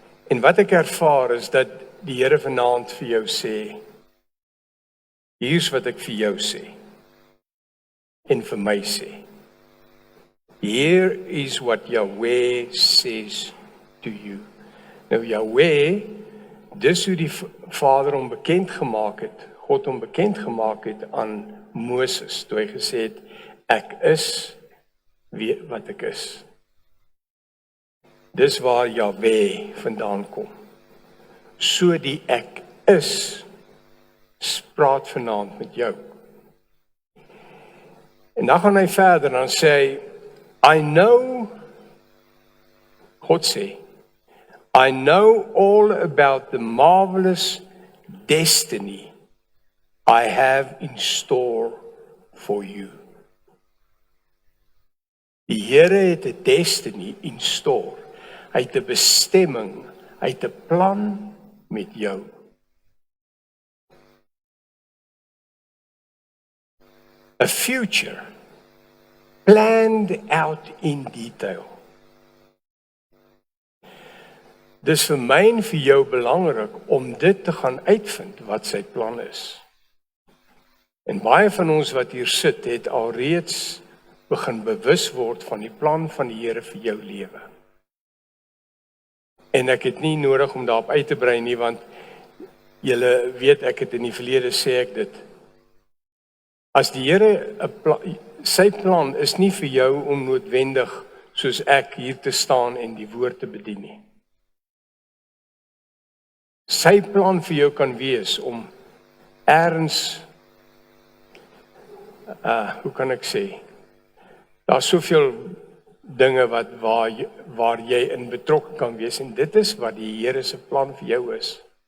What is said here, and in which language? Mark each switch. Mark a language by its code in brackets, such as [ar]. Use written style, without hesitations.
[af] En wat ek ervaar is dat die Here vanaand vir jou sê, hier's wat ek vir jou sê, en vir my sê. [en] Here is what Yahweh says to you. [af] Nou Yahweh, dis hoe die Vader hom bekend gemaak het, God hom bekend gemaak het aan Moses, toe hy gesê het, ek is wat ek is. Dis waar Yahweh vandaan kom. So die ek is, praat vanaand met jou. En dan gaan hy verder, dan sê hy, God sê, [en] I know all about the marvelous destiny I have in store for you. [af] Die Here het 'n [en] destiny in store. [af] Hy het 'n bestemming, hy het 'n plan met jou. [en] A future planned out in detail. [af] Dis vir my en vir jou belangrik om dit te gaan uitvind wat sy plan is. En baie van ons wat hier sit het alreeds begin bewus word van die plan van die Here vir jou lewe. En ek het nie nodig om daarop uit te brei nie, want julle weet ek het in die verlede sê ek dit. As die Here sy plan is nie vir jou om noodwendig soos ek hier te staan en die woord te bedien nie. Sy plan vir jou kan wees om ergens, hoe kan ek sê, daar's soveel dinge waar jy in betrokke kan wees, en dit is wat die Here se plan vir jou is.